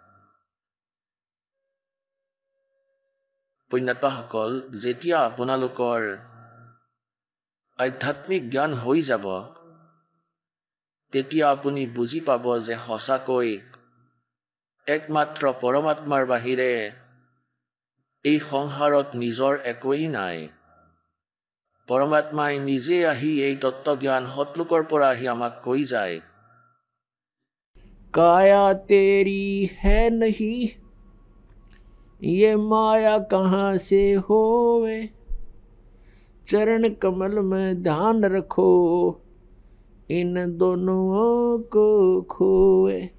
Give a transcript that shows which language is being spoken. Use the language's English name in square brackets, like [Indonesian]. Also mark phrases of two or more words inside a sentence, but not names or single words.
[Assamese] পুণ্যাত্মাসকল, যেতিয়া আপোনালোকৰ আধ্যাত্মিক জ্ঞান হৈ যাব, তেতিয়া আপুনি বুজি পাব যে সঁচাকৈ একমাত্ৰ পৰমাত্মাৰ বাহিৰে এই সংসাৰত নিজৰ একোৱেই নাই। পৰমাত্মাই নিজে আহি এই তত্ত্বজ্ঞান সৎলোকৰ পৰা আহি আমাক কৈ যায়। [Hindi] काया तेरी है नहीं ये माया कहाँ से होवे चरण कमल में ध्यान रखो इन दोनों को खोवे।